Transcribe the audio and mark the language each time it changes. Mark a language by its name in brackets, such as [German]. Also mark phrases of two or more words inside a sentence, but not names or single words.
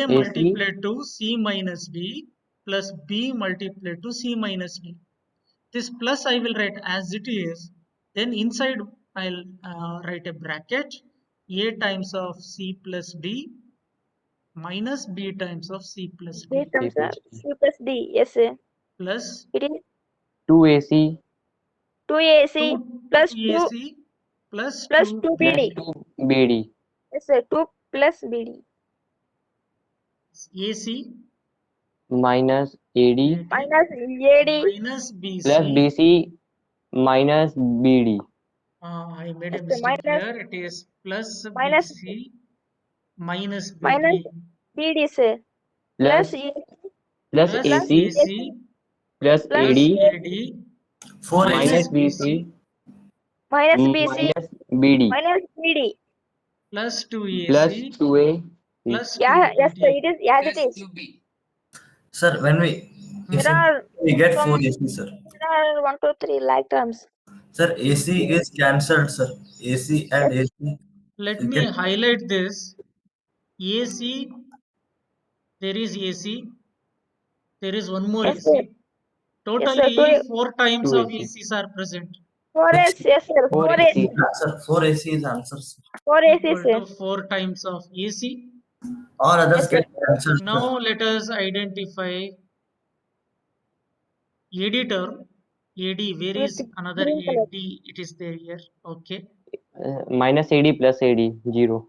[English] multiplied to c minus b plus b multiplied to c minus b. This plus I will write as it is. Then inside I'll write a bracket a times of c plus d minus b times of c plus B d comes plus C plus D. Yes, sir. plus It is 2AC 2AC 2 plus 2 AC plus plus 2 2 plus BD. 2 BD Yes, sir. 2 plus BD. AC minus AD Minus AD. minus plus BC. BC minus BD I made a Yes, sir. mistake Minus here. It is plus minus BC minus minus BD BD, sir. plus Plus E plus plus plus AC AC plus plus plus AD AD 4 minus minus AC BC BC minus BC minus BD minus BD. plus plus 2AC 2A plus Yeah, yes, sir. 2BD. It is as it Plus is. 2B. Sir, when we Hmm. There are we get some 4 AC, sir. there are 1, 2, 3 like terms. Sir, AC is cancelled, sir. AC and Yes, AC. Let You me can highlight this. AC, there is AC, there is one more yes, sir. AC. Yes, sir. Totally 2 4 times of 2AC ACs are present. 4S. Yes, sir. 4 4S. AC sir, 4 AC is answer, sir. 4S, Equal sir. to 4 times of AC. All others Yes, sir. get cancelled, sir. Now let us identify AD term. AD, where With is another green color. AD? It is there here. Okay. minus AD plus AD 0